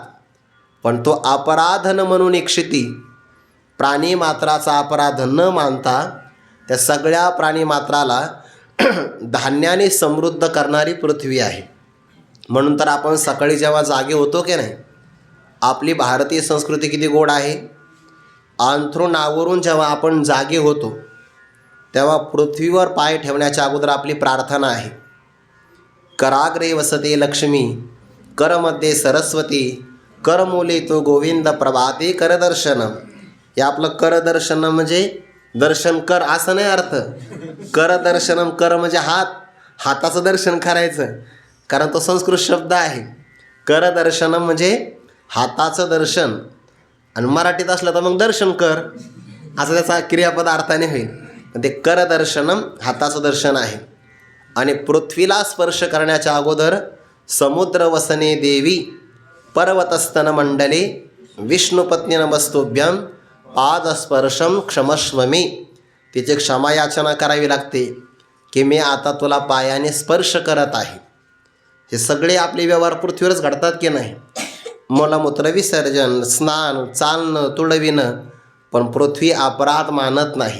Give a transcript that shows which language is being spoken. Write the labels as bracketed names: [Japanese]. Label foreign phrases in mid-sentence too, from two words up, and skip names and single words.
[Marathi] पण तो अपराध न म्हणून एक शेती, प्राणीमात्राचा अपराध न मानता त्या सगळ्या प्राणीमात्राला धान्याने समृद्ध करणारी पृथ्वी आहे. म्हणून तर आपण सकाळी जेव्हा जागे होतो की नाही, आपली भारतीय संस्कृती किती गोड आहे. अंथरुणावरून जेव्हा आपण जागे होतो तेव्हा पृथ्वीवर पाय ठेवण्याच्या अगोदर आपली प्रार्थना आहे, [Sanskrit] कराग्रे वसते लक्ष्मी, करमध्ये सरस्वती, करमूले तो गोविंद प्रभाते करदर्शन. [Marathi] हे आपलं करदर्शन म्हणजे दर्शन कर असं नाही अर्थ. करदर्शनम, कर म्हणजे हात, हाताचं दर्शन करायचं, कारण तो संस्कृत शब्द आहे. करदर्शनम म्हणजे हाताचं दर्शन, आणि मराठीत असलं तर मग दर्शन कर असं त्याचा क्रियापद अर्थाने होईल. ते करदर्शनम हाताचं दर्शन आहे. आणि पृथ्वीला स्पर्श करण्याच्या अगोदर [Sanskrit] समुद्र वसने देवी, पर्वतस्तन मंडले, विष्णुपत्नी नमस्तुभ्यम, पादस्पर्शम क्षमस्व मे. [Marathi] तिचे क्षमायाचना करावी लागते की मी आता तुला पायाने स्पर्श करत आहे. हे सगळे आपले व्यवहार पृथ्वीवरच घडतात की नाही. मलमूत्र विसर्जन, स्नान, चालणं, तुडविणं, पण पृथ्वी अपराध मानत नाही.